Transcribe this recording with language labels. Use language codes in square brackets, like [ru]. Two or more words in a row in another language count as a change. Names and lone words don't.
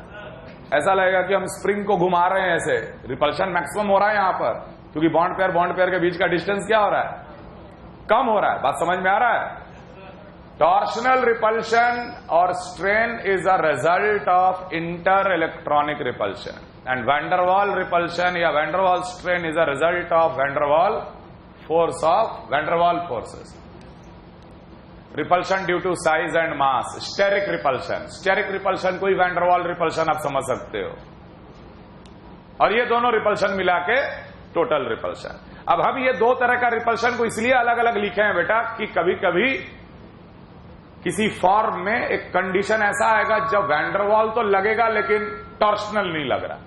[hi] ऐसा लगेगा कि हम स्प्रिंग को घुमा रहे हैं, ऐसे [en] repulsion maximum [hi] हो रहा है यहां पर, क्योंकि [en] bond pair [hi] के बीच का डिस्टेंस क्या हो रहा है? कम हो रहा है. बात समझ में आ रहा है? [en] torsional repulsion [hi] और [en] strain is a result of inter electronic repulsion, and van der Waal repulsion या van der Waal strain is a result of van der Waal force of van der Waal forces. Repulsion due to size and mass, steric repulsion. Steric repulsion [hi] को ही [en] van der Waal repulsion [hi] आप समझ सकते हो. और ये दोनों रिपल्शन मिला के [en] total repulsion. [hi] अब हम ये दो तरह का रिपल्शन को इसलिए अलग अलग लिखे हैं बेटा कि कभी कभी किसी फॉर्म में एक कंडीशन ऐसा आएगा जब वैन डर वाल तो लगेगा लेकिन टॉर्शनल नहीं लग रहा.